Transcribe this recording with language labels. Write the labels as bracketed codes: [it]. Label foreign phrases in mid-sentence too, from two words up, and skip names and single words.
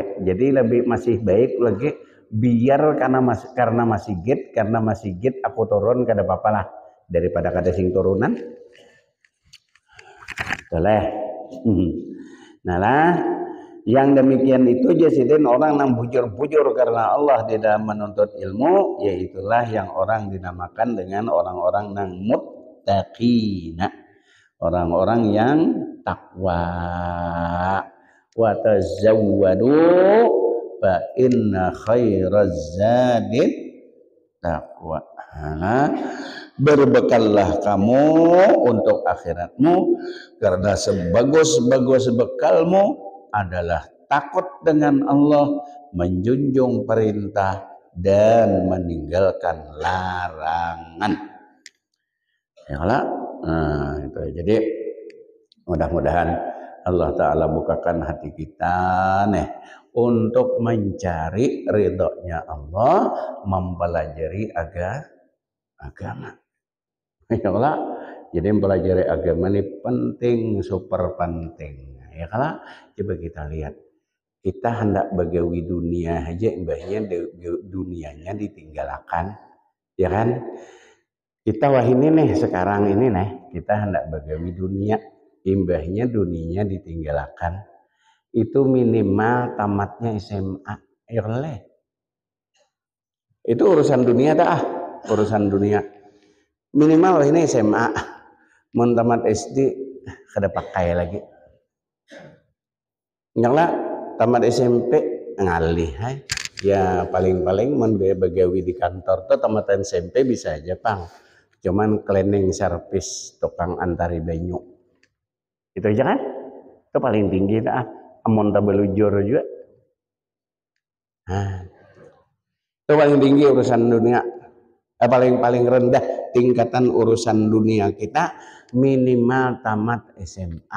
[bjn] Jadi lebih masih baik lagi biar karena masjid aku turun kada apa-apa lah daripada kada sing turunan. [id] Boleh. Nah lah, yang demikian itu jasidin orang yang bujur-bujur karena Allah di dalam menuntut ilmu, yaitulah yang orang dinamakan dengan orang-orang yang muttaqina, orang-orang yang takwa. [ar] Wa tazawwadu fa inna khairaz zadid taqwa. [id] Berbekallah kamu untuk akhiratmu karena sebagus-bagus bekalmu adalah takut dengan Allah, menjunjung perintah dan meninggalkan larangan. Ya Allah. Nah, itu. Jadi mudah-mudahan Allah Ta'ala bukakan hati kita nih untuk mencari ridhonya Allah, mempelajari agama. Ya Allah, jadi mempelajari agama ini penting, super penting. [bjn] Ya kalau coba kita lihat, kita hendak bagawi dunia aja, mbahnya dunianya ditinggalkan, ya kan? Kita wah ini nih sekarang ini nih kita hendak bagawi dunia, imbahnya dunia ditinggalkan. [id] Itu minimal tamatnya SMA. Ya leh. Itu urusan dunia dah, urusan dunia. Minimal ini SMA. [bjn] Mun tamat SD kada pakai lagi. Nyala tamat SMP ngalih hai. Ya paling-paling mun begawi di kantor tuh tamat SMP bisa aja, Pang. Cuman [en] cleaning service [bjn] tukang antari banyu. Itu aja kan? Itu paling tinggi dah. Amun tabelujur juga. [id] Nah, itu paling tinggi urusan dunia. Paling rendah tingkatan urusan dunia kita minimal tamat SMA.